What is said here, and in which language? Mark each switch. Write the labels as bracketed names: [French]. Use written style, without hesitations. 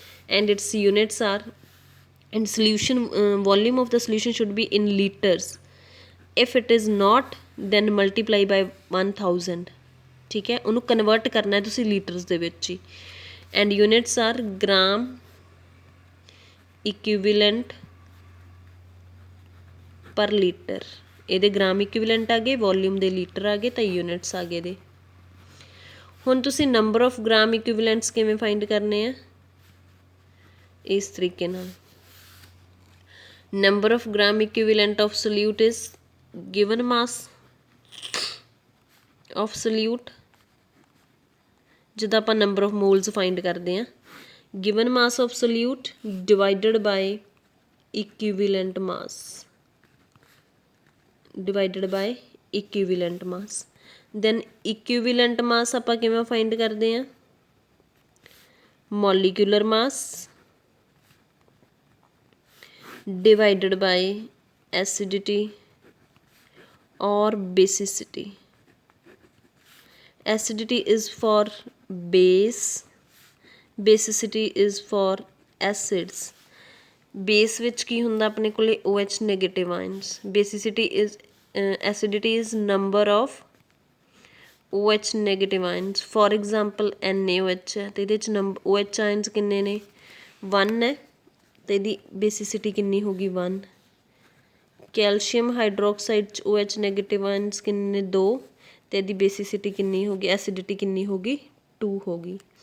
[English] And its units are, and solution volume of the solution should be in liters. If it is not, then multiply by 1000. [Punjabi] ठीक है, उन्होंने convert करना है तुसी litres दे which he. [English] And units are gram equivalent per liter. [Punjabi] ਇਹਦੇ gram equivalent ਆ ਗਏ, volume ਦੇ ਲੀਟਰ ਆ ਗਏ, ਤਾਂ ਯੂਨਿਟਸ ਆ ਗਏ ਇਹਦੇ। ਹੁਣ ਤੁਸੀਂ ਨੰਬਰ ਆਫ ਗ੍ਰਾਮ ਇਕੁਇਵਲੈਂਟਸ ਕਿਵੇਂ ਫਾਈਂਡ ਕਰਨੇ ਆ? [English] ਇਸ ਤਰੀਕੇ ਨਾਲ, number of gram equivalent of solute is given mass of solute, [Punjabi] ਜਿੱਦਾਂ ਆਪਾਂ [English] number of moles find [Punjabi] ਕਰਦੇ ਹਾਂ, [English] given mass of solute divided by equivalent mass, divided by equivalent mass, then equivalent mass [Punjabi] ਆਪਾਂ ਕਿਵੇਂ find ਕਰਦੇ ਹਾਂ? [English] molecular mass divided by acidity or basicity. Acidity is for base, basicity is for acids. [Punjabi] Base ਵਿੱਚ ਕੀ ਹੁੰਦਾ ਆਪਣੇ ਕੋਲੇ OH negative ions. [English] Basicity is acidity is number of OH negative ions. For example [Punjabi] NaOH ਹੈ ਤੇ ਇਹਦੇ 'ਚ OH ions ਕਿੰਨੇ ਨੇ? 1 ਹੈ ਤੇ ਇਹਦੀ ਬੇਸਿਸਿਟੀ ਕਿੰਨੀ ਹੋ ਗਈ? 1। ਕੈਲਸ਼ੀਅਮ ਹਾਈਡਰੋਕਸਾਈਡ 'ਚ OH ਨੈਗੇਟਿਵ ਆਇਨਸ ਕਿੰਨੇ? 2 ਤੇ ਇਹਦੀ ਬੇਸਿਸਿਟੀ ਕਿੰਨੀ ਹੋ ਗਈ? ਐਸਿਡਿਟੀ ਕਿੰਨੀ ਹੋ ਗਈ? 2 ਹੋ ਗਈ।